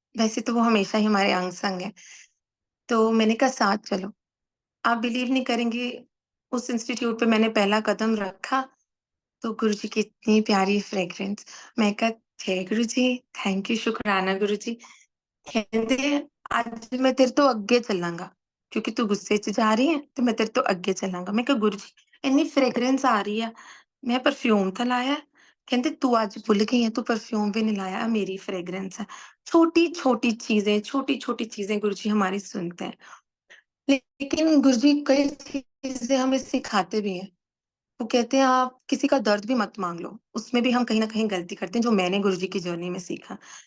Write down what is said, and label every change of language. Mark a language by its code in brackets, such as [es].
[hi] वैसे तो वो हमेशा ही हमारे अंग-संग हैं, तो मैंने कहा साथ चलो। आप बिलीव नहीं करेंगे, उस इंस्टीट्यूट पे मैंने पहला कदम रखा, तो गुरुजी की इतनी प्यारी फ्रेग्रेंस। मैं कहा, "जय गुरुजी, थैंक यू, शुकराना गुरुजी।" [pa] ਕਹਿੰਦੇ ਅੱਜ ਮੈਂ ਤੇਰੇ ਤੋਂ ਅੱਗੇ ਚੱਲਾਂਗਾ ਕਿਉਂਕਿ ਤੂੰ ਗੁੱਸੇ 'ਚ ਜਾ ਰਹੀ ਹੈ ਤੇ ਮੈਂ ਤੇਰੇ ਤੋਂ ਅੱਗੇ ਚੱਲਾਂਗਾ। ਮੈਂ ਕਿਹਾ ਗੁਰੂ ਜੀ ਇੰਨੀ ਫ੍ਰੈਗਰੈਂਸ ਆ ਰਹੀ ਆ, ਮੈਂ ਪਰਫਿਊਮ ਤਾਂ ਲਾਇਆ ਹੈ। ਕਹਿੰਦੇ ਤੂੰ ਅੱਜ ਭੁੱਲ ਗਈ ਹੈ, ਤੂੰ [hi] परफ्यूम भी नहीं लाया, मेरी फ्रेग्रेंस है। छोटी-छोटी चीज़ें, छोटी-छोटी चीज़ें गुरुजी हमारी सुनते हैं। लेकिन गुरुजी कई चीज़ें हमें सिखाते भी हैं। वो कहते हैं आप किसी का दर्द भी मत माँग लो। उसमें भी हम कहीं न कहीं गलती करते हैं, जो मैंने गुरुजी की जर्नी में सीखा।